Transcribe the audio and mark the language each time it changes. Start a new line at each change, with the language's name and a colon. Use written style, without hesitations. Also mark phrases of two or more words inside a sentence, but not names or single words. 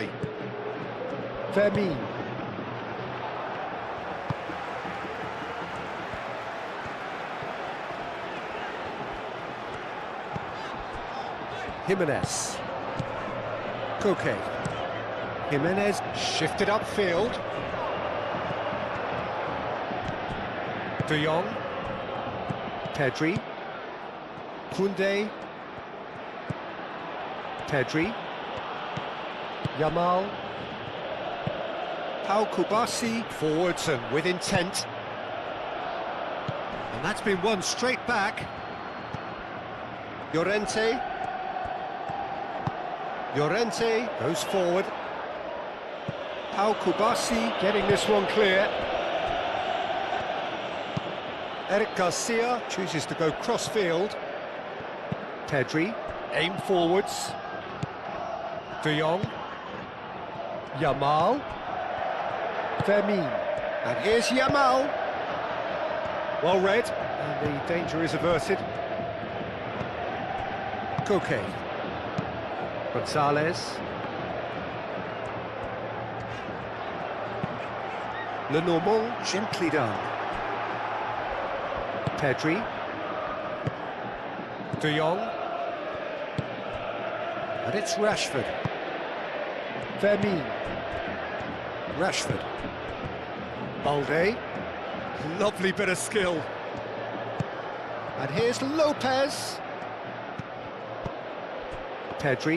English: Fermin. Jimenez. Koke. Jimenez shifted upfield. De Jong. Pedri. Koundé. Pedri. Yamal. Pau Kubasi forwards and with intent. And that's been won straight back. Llorente. Llorente goes forward. Pau Kubasi getting this one clear. Eric Garcia chooses to go cross-field. Pedri, aim forwards. De Jong. Yamal. Vermin. And here's Yamal. Well read, and the danger is averted. Koke. Gonzalez. Lenormand, gently done. Pedri. De Jong. And it's Rashford. Vermin. Rashford. Balde. Lovely bit of skill. And here's Lopez. Pedri.